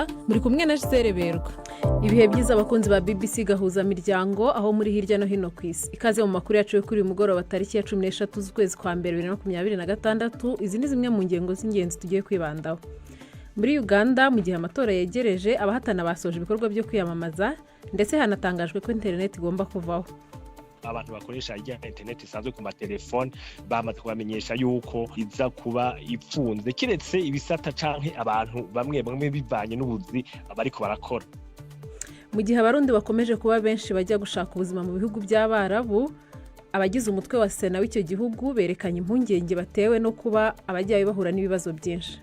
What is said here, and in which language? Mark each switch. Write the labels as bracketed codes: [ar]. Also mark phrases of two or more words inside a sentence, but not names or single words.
[rw] Muri kumwe na Gisele Berwa. Ibihe byiza abakunzi ba BBC gahuza miryango aho muri hirya no hino ku isi. Ikaze mu makuru yacu yo kuri uyu mugoroba tariki ya 13 z'ukwezi kwa mbere 2026. Izi ni zimwe mu ngengo z'ingenzi tugiye kwibandaho. Muri Uganda mu gihe amatora yegereje, abahatana basoje ibikorwa byo kwiyamamaza ndetse hanatangajwe ko internet igomba kuvaho. [rn] Abantu bakoresha internet isanzwe ku matelefone bamaze kubamenyesha yuko iza kuba ifunze kiretse ibisata canke abantu bamwe bivanye n'ubuzi abariko barakora. [rw] Mu gihe abarundi bakomeje kuba benshi bajya gushaka ubuzima mu bihugu by'Abarabu, abagize umutwe wa Sena w'icyo gihugu berekanye impungenge batewe no kuba abajyayo bahura n'ibibazo byinshi.